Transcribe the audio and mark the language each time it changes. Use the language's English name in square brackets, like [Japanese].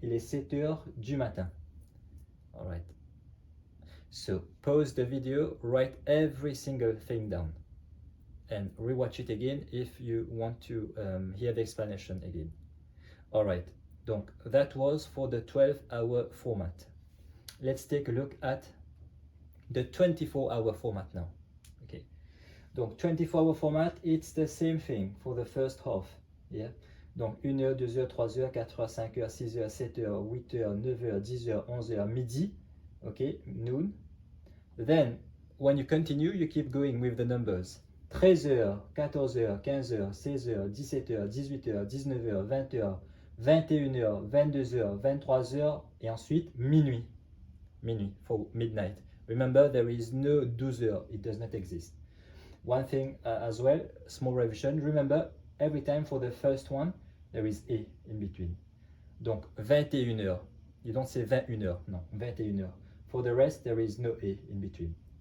[French] Il est 7 heures du matin. [English] All right. So pause the video, write every single thing down, and rewatch it again if you want to hear the explanation again. All right. Donc that was for the 12-hour format. Let's take a look at the 24-hour format now. Okay, donc 24-hour format, it's the same thing for the first half. Yeah, [French] donc 1 heure, 2 heures, 3 heures, 4 heures, 5 heures, 6 heures, 7 heures, 8 heures, 9 heures, 10 heures, 11 heures, midi. [English] Okay, noon. Then when you continue, you keep going with the numbers. [French] 13 heures, 14 heures, 15 heures, 16 heures, 17 heures, 18 heures, 19 heures, 20 heures, 21 heures, 22 heures, 23 heures, et ensuite minuit. [English] Minuit for midnight. Remember, there is no 12 heures, it does not exist. One thing as well, small revision, remember, every time for the first one, there is a in between. Donc, 21 heures. You don't say 21 heures, no, 21 heures. For the rest, there is no a in between.